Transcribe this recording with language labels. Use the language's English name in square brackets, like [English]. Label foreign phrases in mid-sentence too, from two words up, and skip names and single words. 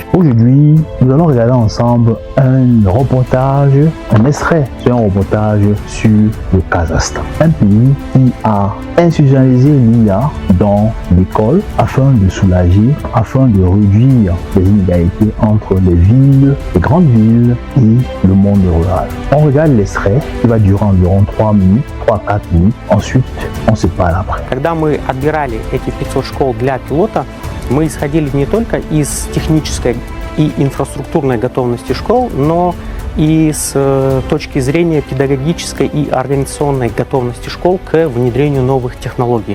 [French] Aujourd'hui, nous allons regarder ensemble un reportage, un extrait sur un reportage sur le Kazakhstan, un pays qui a institutionnalisé l'IA dans l'école afin de soulager, afin de réduire les inégalités entre les villes, les grandes villes et le monde rural. On regarde l'extrait qui va durer environ 3 minutes, 3-4 minutes. Ensuite, on se parle après. [Russian] Когда мы отбирали эти 500 школ для пилота, мы исходили не только из технической и инфраструктурной готовности школ, но и с точки зрения педагогической и организационной готовности школ к внедрению новых технологий.